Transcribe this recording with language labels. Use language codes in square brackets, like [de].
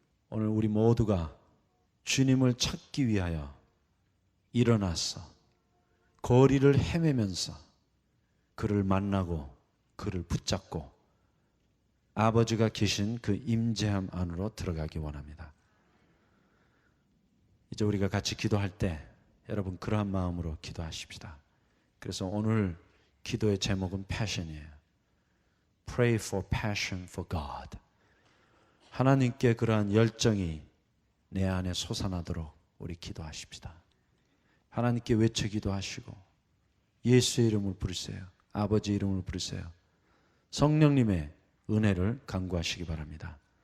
[ko] 오늘 우리 모두가 주님을 찾기 위하여 일어나서 거리를 헤매면서 그를 만나고 그를 붙잡고 아버지가 계신 그 임재함 안으로 들어가기 원합니다. 이제 우리가 같이 기도할 때 여러분 그러한 마음으로 기도하십시다. 그래서 오늘 기도의 제목은 passion이에요. [en] Pray for passion for God. [ko] 하나님께 그러한 열정이 내 안에 솟아나도록 우리 기도하십시다. 하나님께 외쳐 기도하시고 예수의 이름을 부르세요. 아버지 이름을 부르세요. 성령님의 은혜를 간구하시기 바랍니다.